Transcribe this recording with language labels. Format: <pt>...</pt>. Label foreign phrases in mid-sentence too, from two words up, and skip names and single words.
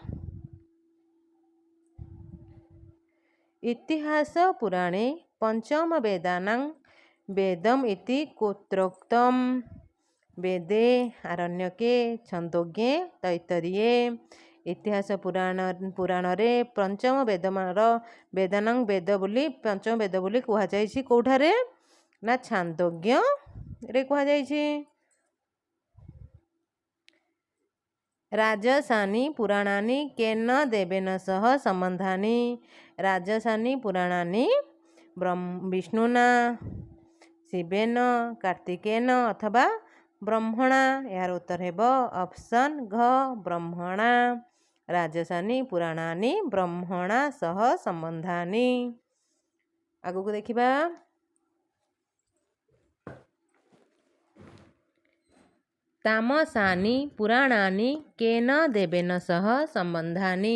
<sa>इतिहास पुराणे पंचम वेदानां वेदम इति कुत्रोक्तम? वेदे, आरण्यके, छन्दोज्ञे, तैत्तरीये।</sa> <or>ଇତିହାସ ପୁରାଣ ରେ</or> <sa>पंचम वेदानां वेद</sa> <or>ବୋଲି ପଞ୍ଚମ ବେଦ ବୋଲି କୁହା ଯାଉଛି କେଉଁଠାରେ ନା ଛାନ୍ଦୋଗ୍ୟ ରେ କୁହା ଯାଉଛି।</or> <sa>राजसानी पुराणानि केन देवेन सह सम्बन्धानि? राजसानी पुराणानि विष्णुना, शिवेन, कार्तिकेन अथवा ବ୍ରହ୍ମଣା।</sa> <or>ଏହାର ଉତ୍ତର ହେବ ଅପସନ୍ ଘ ବ୍ରହ୍ମଣା।</or> <sa>ରାଜସାନି ପୁରାଣାନି ବ୍ରହ୍ମଣା ସହ ସମ୍ବନ୍ଧାନି।</sa> <or>ଆଗକୁ ଦେଖିବା</or> <sa>ତାମସାନି ପୁରାଣାନି କେନ ଦେବେନ ସହ ସମ୍ବନ୍ଧାନି।</sa>